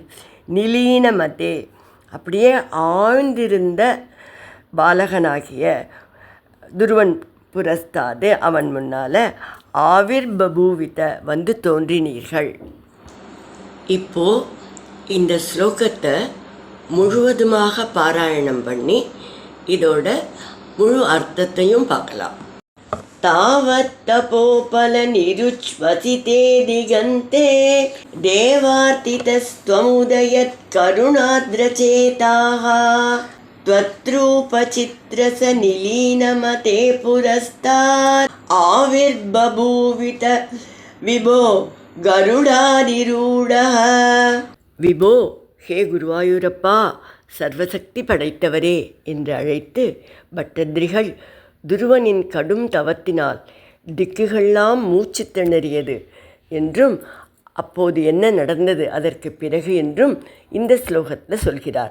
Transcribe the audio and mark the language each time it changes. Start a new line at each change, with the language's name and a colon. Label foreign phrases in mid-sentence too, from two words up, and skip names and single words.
Tamil: நிலீனமதே அப்படியே ஆழ்ந்திருந்த பாலகனாகிய துருவன் புரஸ்தாது அவன் முன்னால். ஆவிர்பூவித வந்து தோன்றினீர்கள். இப்போது இந்த ஸ்லோகத்தை முழுவதுமாக பாராயணம் பண்ணி இதோட முழு அர்த்தத்தையும் பார்க்கலாம்.
Sanskrit: तावत् तपोफलनिरुच्छ्वसिते दिगन्ते देवार्तितस्त्वमुदयत् करुणार्द्रचेताः त्वद्रूपचित्रसनिलीनमते पुरस्तात् आविर्बभूवित विभो गरुडाधिरूढः.
Tamil: விபோ, ஹே குருவாயூரப்பா, சர்வசக்தி படைத்தவரே என்று அழைத்து பட்டதிரிகள் துருவனின் கடும் தவத்தினால் திக்குகள்லாம் மூச்சு திணறியது என்றும், அப்போது என்ன நடந்தது அதற்கு பிறகு என்றும் இந்த ஸ்லோகத்தில் சொல்கிறார்.